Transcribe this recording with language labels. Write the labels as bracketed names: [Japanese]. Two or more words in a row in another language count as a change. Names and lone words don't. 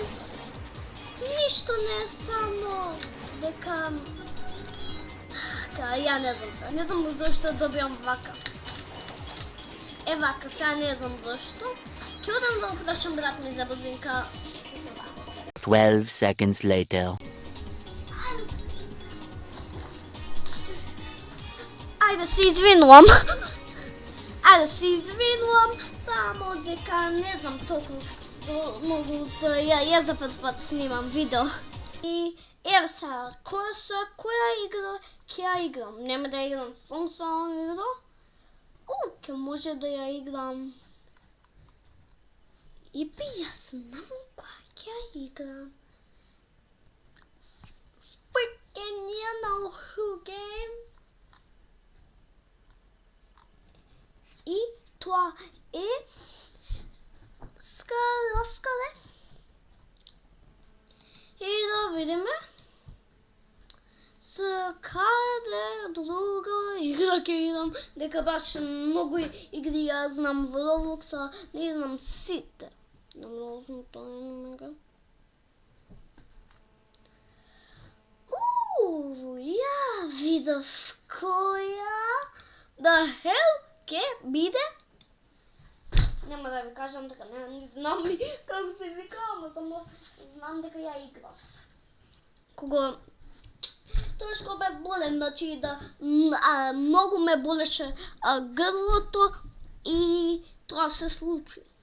[Macedonian] Ништо не е само дека ја не знам зашто добивам вака. Вака, сега не знам зашто. Ќе одам да опрашам брат ми за бузинка. [English] 12 seconds later. [Macedonian] Ајде се извинувам. Само дека не знам толку многу ја за прв пат снимам видео. И еве сега, која игра ќе ја играм? Нема да ја играм функционална игра? Ќе може да ја играм. Јас знам која ќе ја играм. [English] Freaking you know who game. [Macedonian] И тоа е Скале. И да видиме. Каде друга игра ќе играм, дека баш многу игри ја знам во Roblox, не знам сите. Ја видов која [English] the hell [Macedonian] ќе биде. Нема да ви кажам дека не знам како се вика, ама само знам дека ја играв. Кога тоаш кога бев болен, значи да многу ме болеше грлото и тоа се случи.